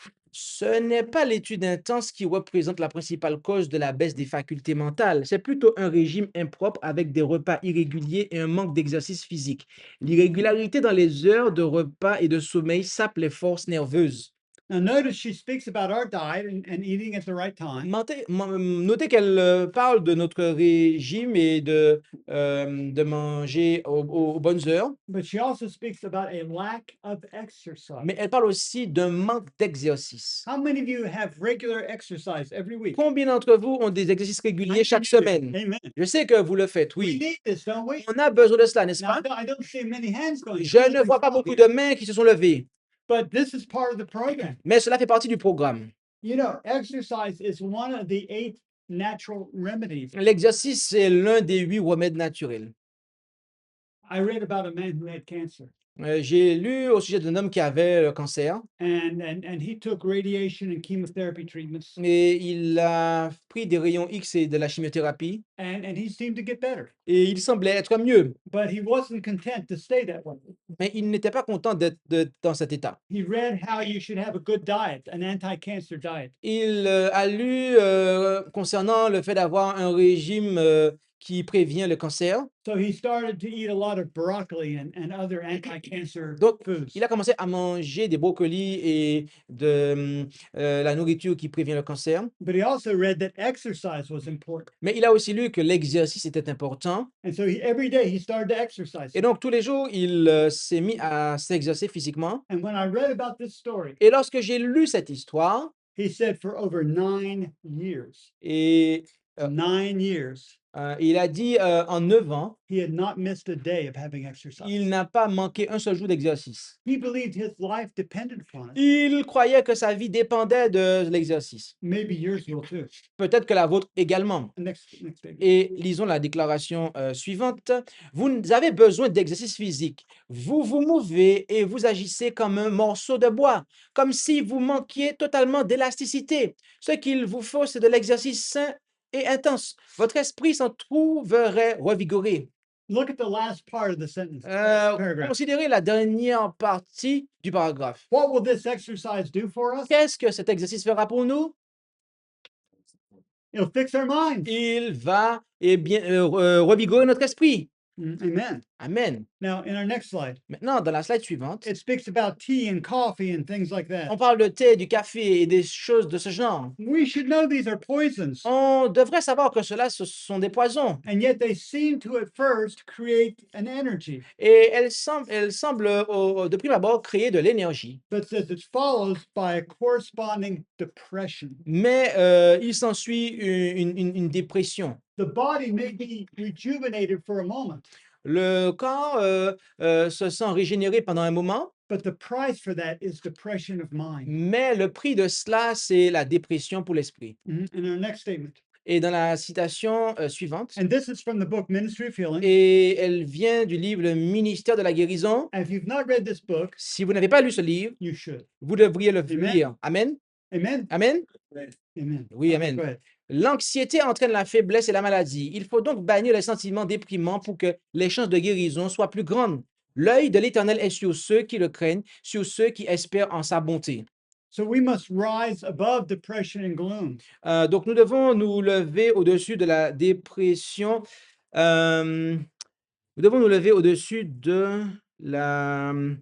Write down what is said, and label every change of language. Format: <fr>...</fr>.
<fr>Ce n'est pas l'étude intense qui représente la principale cause de la baisse des facultés mentales. C'est plutôt un régime impropre avec des repas irréguliers et un manque d'exercice physique. L'irrégularité dans les heures de repas et de sommeil sape les forces nerveuses.</fr> <en>Now, notice she speaks about our diet and eating at the right time.</en> <fr>Notez qu'elle parle de notre régime et de manger aux bonnes heures,</fr> <en>But she also speaks about a lack of exercise.</en> <fr>mais elle parle aussi d'un manque d'exercice.</fr> <en>How many of you have regular exercise every week?</en> <fr>Combien d'entre vous ont des exercices réguliers chaque semaine?</fr> <en>Amen.</en> <fr>Je sais que vous le faites,</fr> <en>We</en> <fr>oui.</fr> <en>need this, don't we?</en> <fr>On a besoin de cela, n'est-ce</fr> <en>Now,</en> <fr>pas?</fr> <en>I don't see many hands going.</en> <fr>Je ne vois pas beaucoup de mains qui se sont levées,</fr> <en>But this is part of the program.</en> <fr>mais cela fait partie du programme.</fr> <en>You know, exercise is one of the 8 natural remedies.</en> <fr>L'exercice, c'est l'un des 8 remèdes naturels.</fr> <en>I read about a man who had cancer,</en> <fr>J'ai lu au sujet d'un homme qui avait le cancer</fr> <en>and he took radiation and chemotherapy treatments,</en> <fr>et il a pris des rayons X et de la chimiothérapie</fr> <en>and he seemed to get better.</en> <fr>et il semblait être mieux,</fr> <en>But he wasn't content to stay that way.</en> <fr>mais il n'était pas content d'être dans cet état.</fr> <en>He read how you should have a good diet, an anti-cancer diet.</en> <fr>Il a lu concernant le fait d'avoir un régime qui prévient le cancer.</fr> <en>So he started to eat a lot of broccoli and other anti-cancer</en> <fr>Donc,</fr> <en>foods.</en> <fr>il a commencé à manger des brocolis et de la nourriture qui prévient le cancer.</fr> <en>But he also read that exercise was important.</en> <fr>Mais il a aussi lu que l'exercice était important.</fr> <en>And so every day he started to exercise.</en> <fr>Et donc, tous les jours, il s'est mis à s'exercer physiquement.</fr> <en>And when I read about this story,</en> <fr>Et lorsque j'ai lu cette histoire,</fr> <en>he said for over 9 years,</en> <fr>et</fr> <en>9 years,</en> <fr>il a dit en 9 ans,</fr> <en>he had not missed a day of having exercise.</en> <fr>il n'a pas manqué un seul jour d'exercice.</fr> <en>He believed his life depended upon it.</en> <fr>Il croyait que sa vie dépendait de l'exercice.</fr> <en>Maybe yours will too.</en> <fr>Peut-être que la vôtre également.</fr> <en>Next statement.</en> <fr>Et lisons la déclaration suivante. Vous avez besoin d'exercice physique. Vous vous mouvez et vous agissez comme un morceau de bois, comme si vous manquiez totalement d'élasticité. Ce qu'il vous faut, c'est de l'exercice sain et intense. Votre esprit s'en trouverait revigoré.</fr> <en>Look at the last part of the sentence, paragraph.</en> <fr>Considérez la dernière partie du paragraphe.</fr> <en>What will this exercise do for us?</en> <fr>Qu'est-ce que cet exercice fera pour nous?</fr> <en>It'll fix our minds.</en> <fr>Il va revigorer notre esprit.</fr> <en>Amen.</en> <fr>Amen.</fr> <en>Now, in our next slide,</en> <fr>Maintenant, dans la slide suivante,</fr> <en>it speaks about tea and coffee and things like</en> <fr>on</fr> <en>that.</en> <fr>parle de thé, du café et des choses de ce genre.</fr> <en>We should know these are poisons,</en> <fr>On devrait savoir que cela, ce sont des poisons.</fr> <en>and yet they seem to at first create an energy,</en> <fr>Et elles semblent de prime abord créer de l'énergie.</fr> <en>but says it's followed by a corresponding depression.</en> <fr>Mais il s'ensuit une dépression.</fr> <en>The body may be rejuvenated for a moment,</en> <fr>Le corps se sent régénéré pendant un moment,</fr> <en>but the price for that is depression of mind.</en> <fr>mais le prix de cela, c'est la dépression pour l'esprit.</fr> <en>In our next statement,</en> <fr>Et dans la citation suivante,</fr> <en>and this is from the book Ministry of Healing.</en> <fr>et elle vient du livre Le Ministère de la guérison.</fr> <en>And if you've not read this book,</en> <fr>Si vous n'avez pas lu ce livre,</fr> <en>you should.</en> <fr>vous devriez le</fr> <en>Amen.</en> <fr>lire. Amen. Amen. Amen. Amen. Oui,</fr> <en>Okay,</en> <fr>amen.</fr> <en>go ahead.</en> <fr>L'anxiété entraîne la faiblesse et la maladie. Il faut donc bannir les sentiments déprimants pour que les chances de guérison soient plus grandes. L'œil de l'Éternel est sur ceux qui le craignent, sur ceux qui espèrent en sa bonté.</fr> <en>So we must rise above depression and gloom.</en> <fr>Donc, nous devons nous lever au-dessus de la dépression. Nous devons nous lever au-dessus de la...</fr>